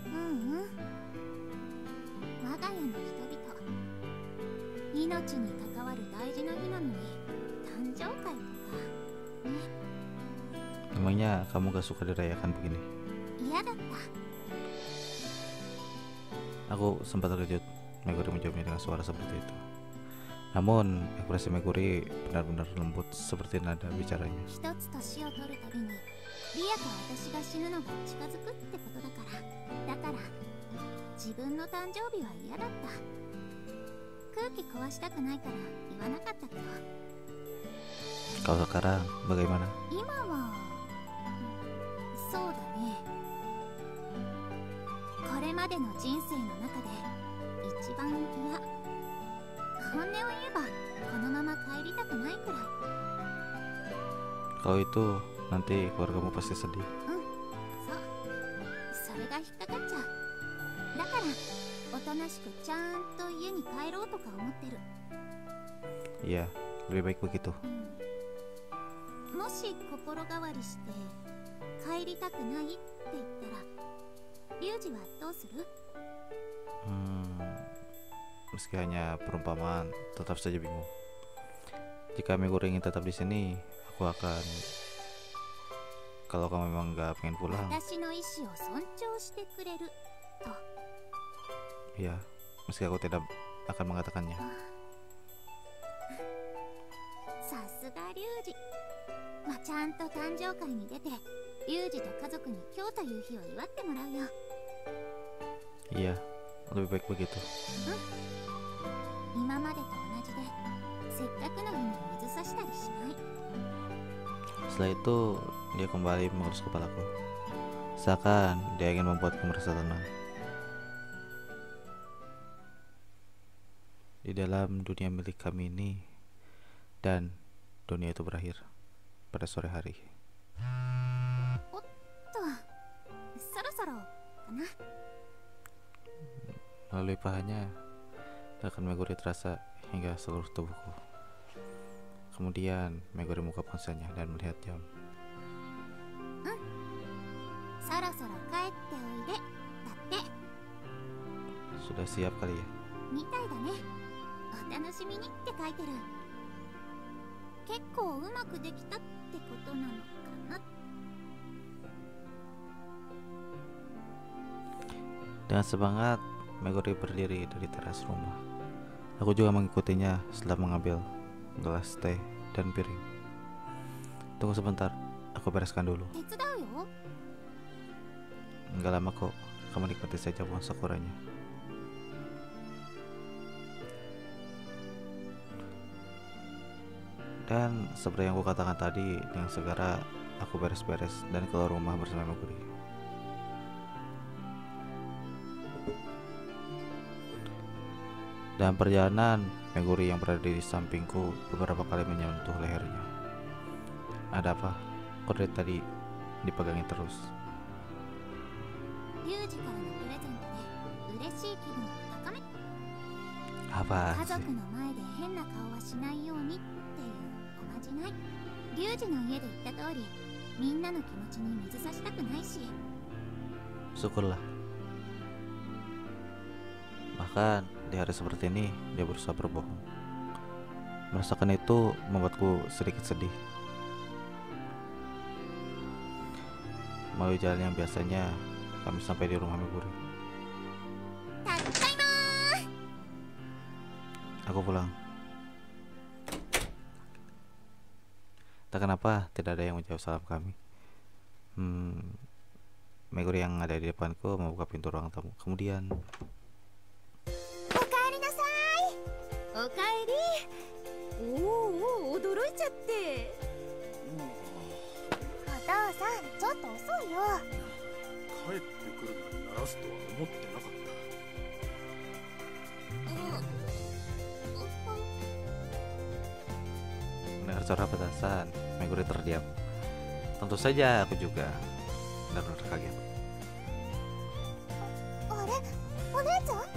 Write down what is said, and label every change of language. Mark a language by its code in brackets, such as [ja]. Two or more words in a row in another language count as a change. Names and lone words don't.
[ja] 我が家の人々、命に関わる大事な日なのに誕生会とかね。 [id] Emangnya kamu gak suka dirayakan begini? [ja] 嫌だった。 [id] Aku sempat terkejut. Meguri menjawabnya dengan suara seperti itu. Namun ekspresi Meguri benar-benar lembut seperti nada bicaranya. [ja] 一つ年を取るたびにリアと私が死ぬのが近づくってことだから。だから自分の誕生日は嫌だった。空気壊したくないから言わなかったけど。 [id] Kalau sekarang bagaimana? [ja] 今はそうだね。これまでの人生の中で一番嫌。本音を言えばこのまま帰りたくないくらい。 [id] Kalau itu nanti keluargamu pasti sedih. [ja] そう、それが引っかかっちゃう。だからおとなしくちゃんと家に帰ろうとか思ってる。 [id] Iya, lebih baik begitu. [ja] もし心変わりして帰りたくないって言ったらリュウジはどうする？ [id] Meski hanya perumpamaan, tetap saja bingung. Jika Meguri ingin tetap di sini, aku akan. Kalau kamu memang nggak pengen pulang, [ja] 私の意思を尊重してくれると。 [id] ya, meski aku tidak akan mengatakannya. [ja] さすがリュウジ。まあ、ちゃんと誕生会に出てリュウジと家族に今日という日を祝ってもらうよ。 [id] Iya, lebih baik begitu. [ja] 今までと同じでせっかくの日に水差したりしない。 [id] Setelah itu, dia kembali mengelus kepalaku. Seakan dia ingin membuatku merasa tenang. Di dalam dunia milik kami ini, dan dunia itu berakhir pada sore hari. [ja] おっと、そろそろかな。 [id] Melalui pahanya, gerakan Meguri terasa hingga seluruh tubuhku. Kemudian Meguri membuka ponselnya dan melihat jam. [ja] そろそろ帰っておいでだって。 [id] Sudah siap kali ya? [ja] みたいだね。お楽しみにって書いてる。結構うまくできたってことなのかな。 [id] Dengan semangat, Meguri berdiri dari teras rumah. Aku juga mengikutinya setelah mengambil gelas teh dan piring. Tunggu sebentar, aku bereskan dulu. [ja] 手伝うよ。 [id] Enggak lama kok, kamu nikmati saja pohon sakuranya. Dan seperti yang aku katakan tadi, dengan segera aku beres-beres dan keluar rumah bersama Meguri. Dalam perjalanan, Meguri yang berada di sampingku beberapa kali menyentuh lehernya. Ada apa? Kok dari tadi dipegangin terus? [ja] リュウジからのプレゼントで嬉しい気分を高め。 [id] Apa [ja] 家 [id] sih? [ja] 族の前で変な顔はしないようにっていうおまじない。リュウジの家で言った通り、みんなの気持ちに水差したくないし。 [id] Syukurlah. Bahkan di hari seperti ini dia berusaha berbohong. Merasakan itu membuatku sedikit sedih. Melalui jalan yang biasanya kami sampai di rumah Meguri. [ja] たっだいまー。 [id] Aku pulang. Tak kenapa tidak ada yang menjawab salam kami. Meguri yang ada di depanku membuka pintu ruang tamu. Kemudian [ja] おかえりなさい。おかえり。おお、驚いちゃって。お父さん、ちょっと遅いよ。帰ってくるのに鳴らすとは思ってなかった。 [id] mendengar suara petasan, Meguri terdiam. Tentu saja aku juga benar-benar kaget. [ja] あれ、お姉ちゃん？